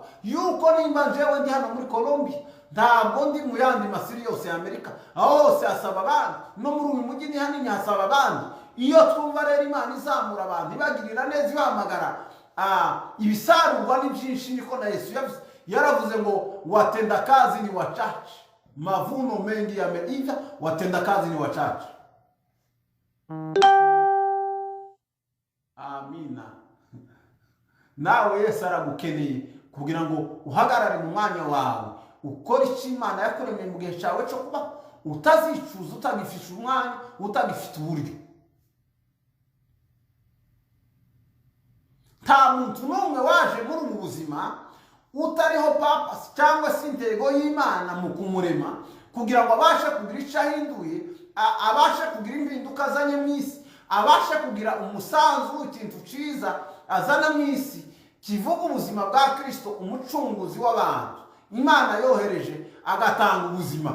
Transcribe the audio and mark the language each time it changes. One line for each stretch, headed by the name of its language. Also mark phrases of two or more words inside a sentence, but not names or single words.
Kinyarwanda: Yuko nimba njyewe ndi hano muri Colombia, ntabwo ndi mu yandi masiri yose ya Amerika, aho hose hasaba abandi, no muri uyu mujyi ni hanini hasaba abandi. Iyo twumva rero Imana izamura abantu, ibagirira neza, ibahamagara, ibisarurwa ni byinshi. Niko na Yesu yaravuze ngo
Swahili: watenda kazi ni wachache, mavuno mengi yameiva, watenda kazi ni wachache.
Kinyarwanda: Amina. Nawe Yesu aragukeneye kugira ngo uhagarare mu mwanya wawe, ukora icyo Imana yakuremeye mu gihe cyawe cyo kuba, utazicuza, utagifisha umwanya, utagifite uburyo. Nta muntu n'umwe waje muri ubu buzima utariho purpose cyangwa se intego y'Imana mu kumurema, kugira ngo abashe kugira icyo ahinduye, abashe kugira impinduka azanye mu isi, abashe kugira umusanzu w'ikintu cyiza azana mu isi, kivuga ubuzima bwa Kristo, umucunguzi w'abantu Imana yohereje agatanga ubuzima.